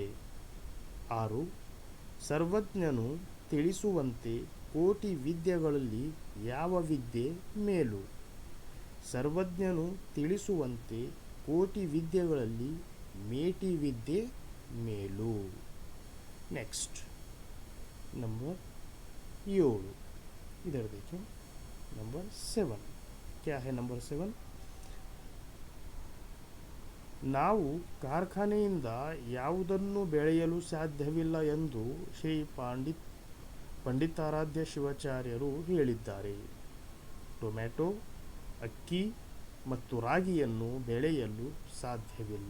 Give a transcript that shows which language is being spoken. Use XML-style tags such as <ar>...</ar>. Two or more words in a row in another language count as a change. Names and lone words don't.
<kn>6. ಸರ್ವಜ್ಞನು ತಿಳಿಸುವಂತೆ ಕೋಟಿ ವಿದ್ಯೆಗಳಲ್ಲಿ ಯಾವ ವಿದ್ಯೆ ಮೇಲು? ಸರ್ವಜ್ಞನು ತಿಳಿಸುವಂತೆ ಕೋಟಿ ವಿದ್ಯೆಗಳಲ್ಲಿ ಮೇಟಿ ವಿದ್ಯೆ ಮೇಲು.</kn> <en>next number 7.</en> <hi>इधर देखिए नंबर 7 क्या है.</hi> <kn>नंबर 7 ನಾವು ಕಾರ್ಖಾನೆಯಿಂದ ಯಾವುದನ್ನು ಬೆಳೆಯಲು ಸಾಧ್ಯವಿಲ್ಲ ಎಂದು ಶ್ರೀ ಪಂಡಿತಾರಾಧ್ಯ ಶಿವಾಚಾರ್ಯರು ಹೇಳಿದ್ದಾರೆ. ಟೊಮ್ಯಾಟೊ, ಅಕ್ಕಿ ಮತ್ತು ರಾಗಿಯನ್ನು ಬೆಳೆಯಲು ಸಾಧ್ಯವಿಲ್ಲ.</kn>